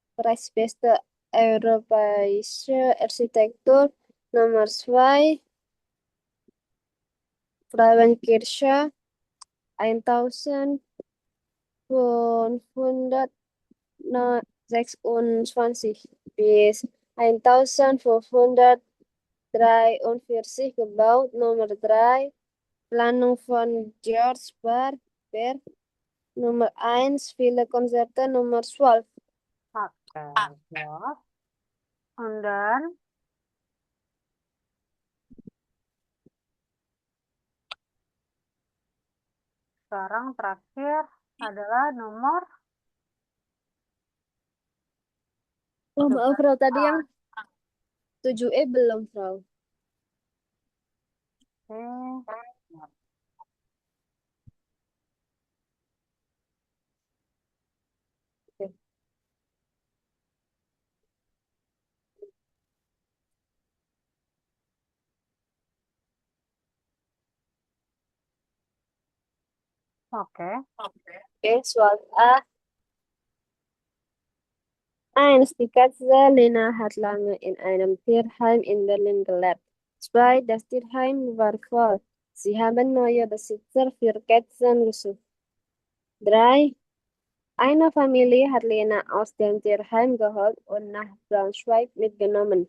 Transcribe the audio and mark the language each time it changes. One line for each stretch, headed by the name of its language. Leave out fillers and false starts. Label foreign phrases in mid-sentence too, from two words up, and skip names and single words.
German: Preisbeste europäische Architektur Nomor 2, Frauenkirche 1526 bis 1543 gebaut. Nomor 3, Planung von George Berg. Nummer 1, viele Konzerte Nummer 12.
Indonesian: Oke, ya.
English: And then
Indonesian: sekarang terakhir adalah nomor Oh, maaf, Frau. Tadi 12A. yang 7E belum, Frau. Oke. Oke. Oke. Oke, soal A. 1.
German: Die Katze Lena hat lange in einem Tierheim in Berlin gelebt. 2. Das Tierheim war voll. Sie haben neue Besitzer für Katzen gesucht. 3. Eine Familie hat Lena aus dem Tierheim geholt und nach Braunschweig mitgenommen.